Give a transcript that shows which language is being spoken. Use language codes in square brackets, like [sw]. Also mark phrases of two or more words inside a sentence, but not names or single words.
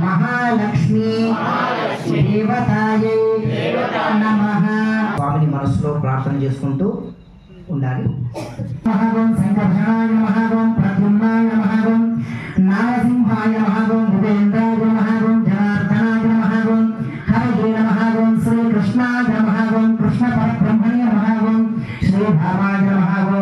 [sa] महालक्ष्मी देवतायै नमः [te] स्वामी मनस्సులో ప్రార్థన చేసుకుంటూ ఉండాలి. [sa] महागं संकर्षणाय नमः गं प्रद्युम्नाय नमः गं नारसिंहाय नमः गं भूपेन्द्राय नमः गं जनार्दनाय नमः गं हरये नमः गं श्री कृष्णाय नमः गं कृष्ण परब्रह्मणे नमः गं श्री भामाय नमः गं